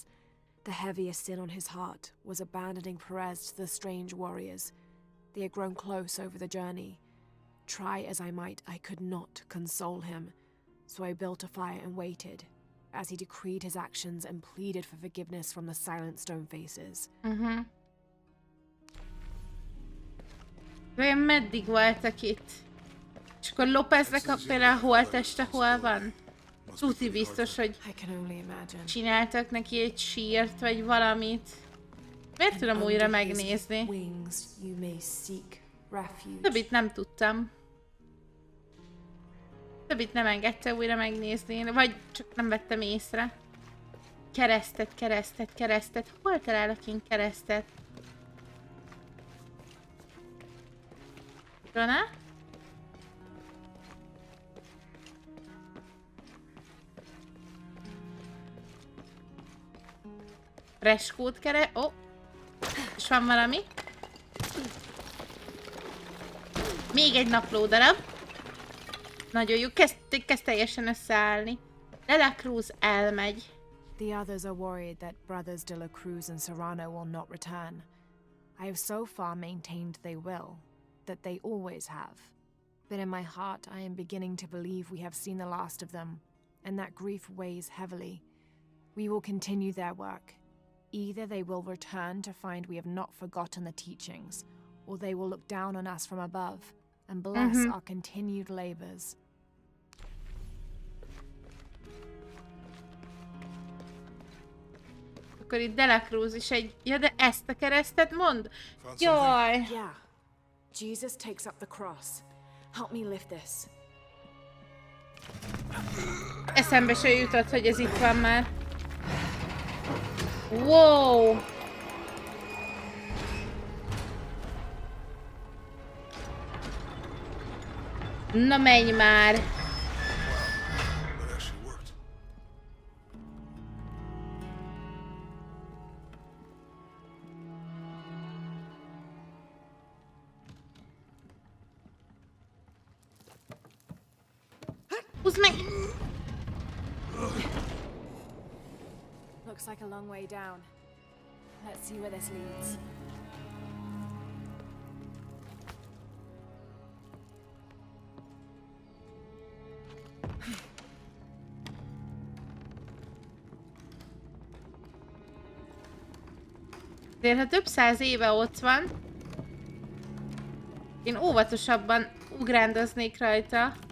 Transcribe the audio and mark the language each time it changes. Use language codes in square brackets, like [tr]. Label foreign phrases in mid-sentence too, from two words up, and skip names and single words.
[en] The heaviest sin on his heart was abandoning Perez to the strange warriors. They had grown close over the journey. Try as I might, I could not console him, so I built a fire and waited, as he decreed his actions and pleaded for forgiveness from the silent stone faces. [hu] Vajon meddig voltak itt? És akkor Lopeznek például a holtteste hol van? Tuti biztos, hogy [en] I can only imagine. [hu] csináltak neki egy sírt, vagy valamit. Miért tudom újra megnézni? [en] Wings you may seek refuge. [hu] Többit nem tudtam. Többit nem engedte újra megnézni, vagy csak nem vettem észre. Keresztet, keresztet, keresztet. Hol találok én keresztet? Jonah? Freskót keres... Ó! És van valami? Még egy naplódarab. Nagyon jó, kezd teljesen összeállni. De la Cruz elmegy. [en] The others are worried that brothers de la Cruz and Serrano will not return. I have so far maintained they will, that they always have. But in my heart I am beginning to believe we have seen the last of them, and that grief weighs heavily. We will continue their work. Either they will return to find we have not forgotten the teachings, or they will look down on us from above and bless our continued labors. [hu] Akkor itt de la Cruz is egy... Ja, de ezt a keresztet mond? Jaj! [en] Yeah. Jesus takes up the cross. Help me lift this. [hu] Eszembe se jutott, hogy ez itt van már. Wow! Na menj már! [en] That actually worked. [hu] Húzd meg! [en] Looks like a long way down. Let's see where this leads. [hu] De ha több száz éve ott van, én óvatosabban ugrándoznék rajta.